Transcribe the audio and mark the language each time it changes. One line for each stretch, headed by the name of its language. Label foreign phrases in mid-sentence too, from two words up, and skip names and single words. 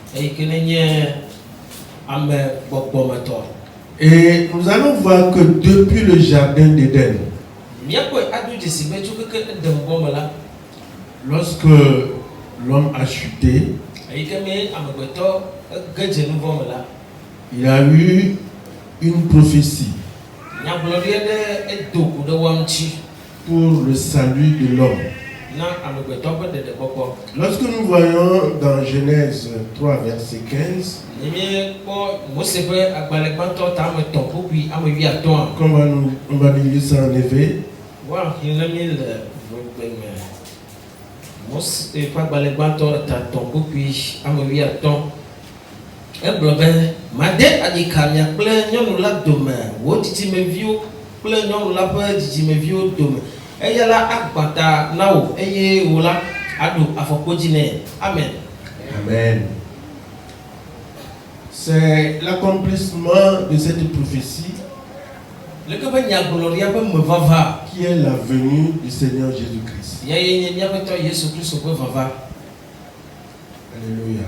French: Et nous allons voir que depuis le jardin d'Éden, lorsque l'homme a chuté, il a eu une prophétie pour le salut de l'homme. Lorsque nous voyons dans Genèse 3, verset 15, on va lire ça en effet.
Ewe: Made adikamia kple nyɔnu la dome wo dzidzimevio kple nyɔnu la ƒe dzidzimevio dome eya la agbata na wo eye wo la aɖo afɔkpodzi nɛ.
French: Amen. Amen. C'est l'accomplissement de cette prophétie qui est la venue du Seigneur Jésus-Christ. Alléluia.